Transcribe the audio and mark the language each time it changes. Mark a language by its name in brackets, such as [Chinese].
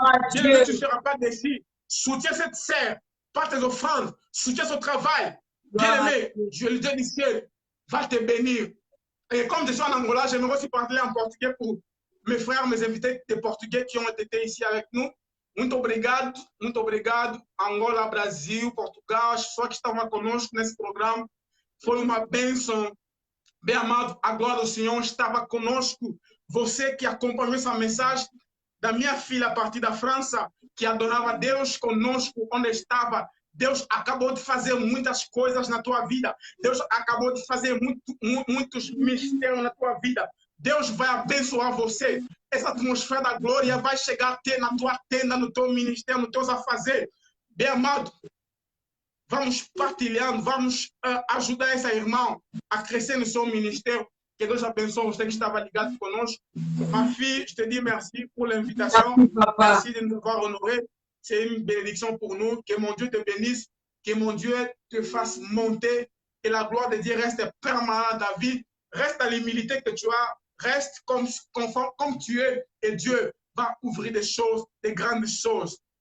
[French] Dieu, tu ne seras pas déçu. Soutiens cette sœur par tes offrandes. Soutiens son travail. Bien-aimé, Dieu, le Dieu du ciel, va te bénir. Et comme je suis en Angola, j'aimerais aussi parler en portugais pour mes frères, mes invités des Portugais qui ont été ici avec nous. [Portuguese] Muito obrigado, Angola, Brasil, Portugal, as pessoas que estavam conosco nesse programa. Foi uma bênção. Bem amado, agora o Senhor estava conosco. Você que acompanhou essa mensagem da minha filha a partir da França, que adorava Deus conosco onde estava. Deus acabou de fazer muitas coisas na tua vida. Deus acabou de fazer muitos mistérios na tua vida. Deus vai abençoar você. Essa atmosfera da glória vai chegar até na tua tenda, no teu ministério, nos teus afazeres. Bem amado, vamos partilhando, vamos ajudar essa irmã a crescer no seu ministério. Que Deus abençoe você que estava ligado conosco. [French] Ma fille, je te dis merci pour l'invitation. Merci de nous avoir honorés. C'est une bénédiction pour nous. Que mon Dieu te bénisse. Que mon Dieu te fasse monter. Que la gloire de Dieu reste permanente dans ta vie. Reste à l'humilité que tu as. Reste comme tu es. Et Dieu va ouvrir des choses, des grandes choses.